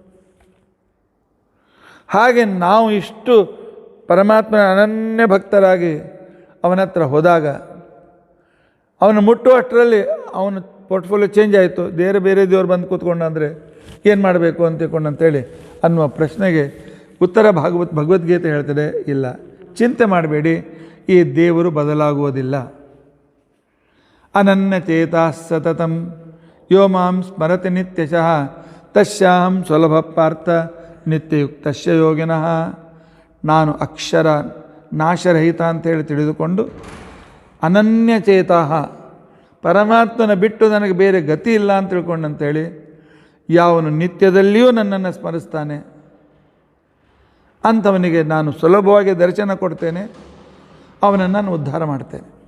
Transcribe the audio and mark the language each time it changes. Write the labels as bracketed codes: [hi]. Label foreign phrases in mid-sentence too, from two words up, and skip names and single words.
[kn] ಹಾಗೆ ನಾವು ಇಷ್ಟು ಪರಮಾತ್ಮನ ಅನನ್ಯ ಭಕ್ತರಾಗಿ ಅವನ ಹತ್ರ ಹೋದಾಗ ಅವನು ಮುಟ್ಟುವಷ್ಟರಲ್ಲಿ ಅವನ [en] portfolio change [kn] ಆಯಿತು, ಬೇರೆ ದೇವರು ಬಂದು ಕೂತ್ಕೊಂಡ ಅಂದರೆ ಏನು ಮಾಡಬೇಕು ಅಂತೇಳಿ ಅನ್ನುವ ಪ್ರಶ್ನೆಗೆ ಉತ್ತರ ಭಗವದ್ಗೀತೆ ಹೇಳ್ತದೆ, ಇಲ್ಲ, ಚಿಂತೆ ಮಾಡಬೇಡಿ, ಈ ದೇವರು ಬದಲಾಗುವುದಿಲ್ಲ. [sa] ಅನನ್ಯಚೇತಾ ಸತತಂ ಯೋ ಮಾಂ ಸ್ಮರತಿ ನಿತ್ಯಶಃ ತಸ್ಯಾಹಂ ಸುಲಭ ಪಾರ್ಥ ನಿತ್ಯಯುಕ್ತಸ್ಯ ಯೋಗಿನಃ. [kn] ನಾನು ಅಕ್ಷರ ನಾಶರಹಿತ ಅಂತೇಳಿ ತಿಳಿದುಕೊಂಡು ಅನನ್ಯಚೇತಾ, ಪರಮಾತ್ಮನ ಬಿಟ್ಟು ನನಗೆ ಬೇರೆ ಗತಿ ಇಲ್ಲ ಅಂತ ತಿಳ್ಕೊಂಡಂತೇಳಿ ಯಾವನು ನಿತ್ಯದಲ್ಲಿಯೂ ನನ್ನನ್ನು ಸ್ಮರಿಸ್ತಾನೆ ಅಂಥವನಿಗೆ ನಾನು ಸುಲಭವಾಗಿ ದರ್ಶನ ಕೊಡ್ತೇನೆ, ಅವನನ್ನು ನಾನು ಉದ್ಧಾರ ಮಾಡ್ತೇನೆ.